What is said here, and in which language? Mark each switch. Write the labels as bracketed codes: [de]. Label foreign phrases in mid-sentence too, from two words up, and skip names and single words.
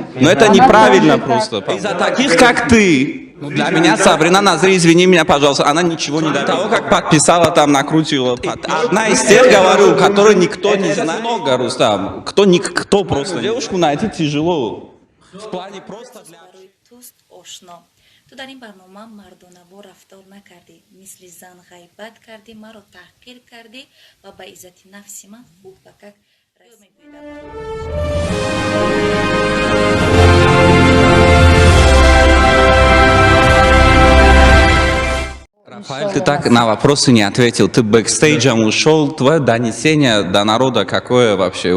[ru] Но это неправильно просто. Из-за таких, как ты. Ну, для меня Сабрина Назри, извини меня, пожалуйста, она ничего не дает. Того, как подписала, там накрутила. Одна из тех, говорю, которую никто не знает. Много, Рустам. Никто просто. Девушку найти тяжело. В плане просто для... [fa] تو در این برنامه مردانه و رفتار نکردی، مثل زن غیبت کردی، مرا تحقیر کردی و به عزت نفس من خوب بکک [ru] Рафаэль, ты так на вопросы не ответил. Ты бэкстейджем ушел. Твое донесение до народа какое вообще?